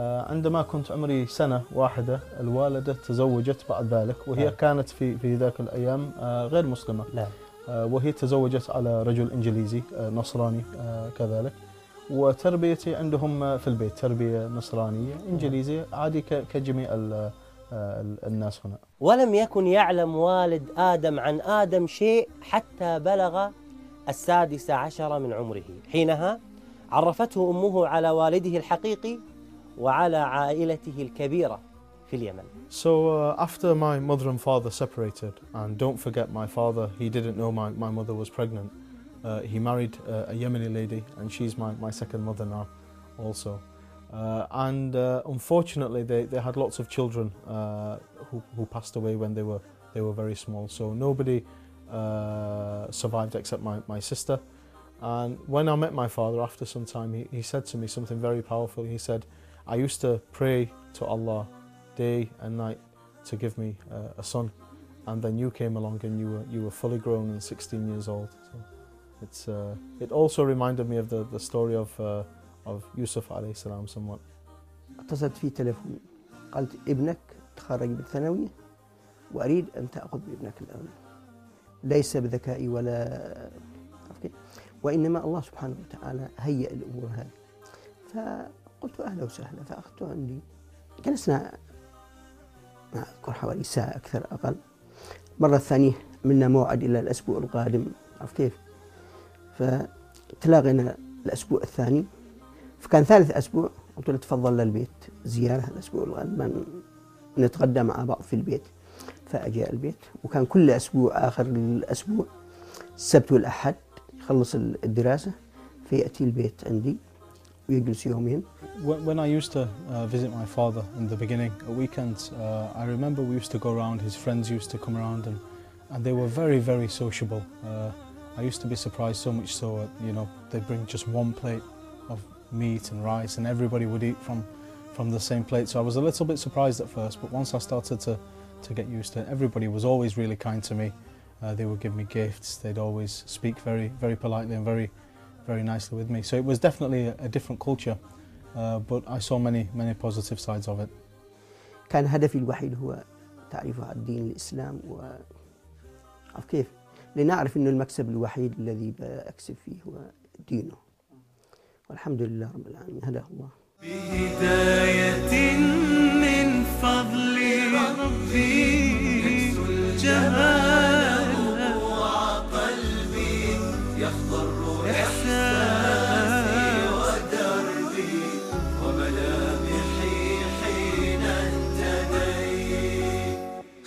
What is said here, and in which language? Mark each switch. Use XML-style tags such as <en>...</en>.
<ar>عندما كنت عمري سنة واحدة الوالدة تزوجت بعد ذلك، وهي كانت في ذاك الأيام غير مسلمة، وهي تزوجت على رجل إنجليزي نصراني كذلك، وتربيتي عندهم في البيت تربية نصرانية إنجليزية عادي كجميع الناس هنا. ولم يكن يعلم والد آدم عن آدم شيء حتى بلغ 16 من عمره، حينها عرفته أمه على والده الحقيقي وعلى عائلته الكبيرة في اليمن.</ar> <en>So after my mother and father separated, and don't forget my father, he didn't know my mother was pregnant. He married a Yemeni lady, and she's my second mother now also. Unfortunately, they had lots of children who passed away when they were very small. So nobody survived except my sister. And when I met my father after some time, he said to me something very powerful. He said, I used to pray to Allah day and night to give me a son. And then you came along and you were fully grown and 16 years old. So. It also reminded me of the story of Yusuf عليه السلام somewhat.</en> <ar>اتصلت في تليفون قالت ابنك تخرج بالثانوية وأريد أن تأخذ ابنك الآن، ليس بذكائي ولا عفكي، وإنما الله سبحانه وتعالى هيئ الأمور هذه. فقلت أهلا وسهلا، فأخذته عندي. جلسنا أذكر حوالي ساعة أكثر أقل. مرة ثانية عملنا موعد إلى الأسبوع القادم، عرف كيف؟ فتلاقينا الأسبوع الثاني، فكان ثالث أسبوع، قلت له تفضل للبيت زيارة الأسبوع القادم نتغدى مع بعض في البيت. فأجاء البيت، وكان كل أسبوع آخر الأسبوع السبت والأحد يخلص الدراسة فيأتي البيت عندي ويجلس يومين.</ar> <en>When I used to visit my father in the beginning, at weekends, I remember we used to go around. His friends used to come around, and they were very very sociable. I used to be surprised, so much so, you know, they'd bring just one plate of meat and rice and everybody would eat from the same plate. So I was a little bit surprised at first, but once I started to to get used to. Everybody was always really kind to me. They would give me gifts. They'd always speak very, very politely and very, very nicely with me. So it was definitely a different culture, but I saw many, many positive sides of it.</en> <ar>كان هدفي الوحيد هو تعريف على الدين الإسلام و عارف كيف لنعرف إنه المكسب الوحيد الذي بأكسب فيه هو دينه والحمد لله رب العالمين هذا هو بهداية من فضل ربي جهاله وقلبي يخضر إحساسي ودربي وملامحي حين انتدي</ar>